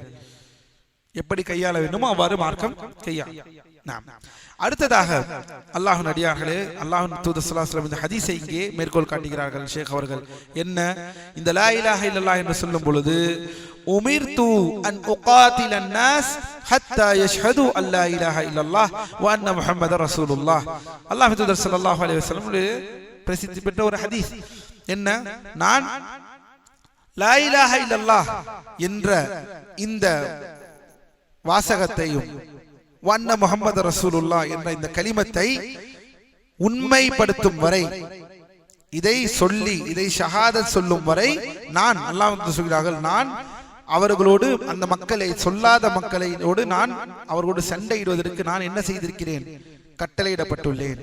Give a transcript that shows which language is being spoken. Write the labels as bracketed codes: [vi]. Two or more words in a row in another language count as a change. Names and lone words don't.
[ta] எப்படி கையாள வேண்டுமோ அவ்வாறு மார்க்கம் கையாளும். அடுத்ததாக அல்லாஹ்வின் அடியார்களே, அல்லாஹ்வின் தூதர் [ar] صلى الله عليه وسلم [ta] இந்த ஹதீஸை இங்கே மேற்கோள் காட்டுகிறார்கள் ஷேக் அவர்கள். என்ன? இந்த [ar] لا إله إلا الله [ta] என்று சொல்லும் பொழுது [ar] أمرت أن أقاتل الناس حتى يشهدوا ان لا اله الا الله وان محمد رسول الله. [ta] அல்லாஹ்வின் தூதர் [ar] صلى الله عليه وسلم [ta] பிரசித்தி பெற்ற ஒரு ஹதீஸ் என்ன, நான் [ar] لا إله إلا الله [ta] என்ற இந்த வாசகத்தையும் [ar] وأن محمدا رسول الله [ta] என்ற இந்த கலிமத்தை உண்மைப்படுத்தும் வரை, இதை சொல்லி இதை ஷஹாதத் சொல்லும் வரை நான், அல்லாஹ் சொல்கிறார்கள், நான் அவர்களோடு அந்த மக்களை, சொல்லாத மக்களோடு நான் அவர்களோடு சண்டையிடுவதற்கு நான் என்ன செய்திருக்கிறேன், கட்டளையிடப்பட்டுள்ளேன்.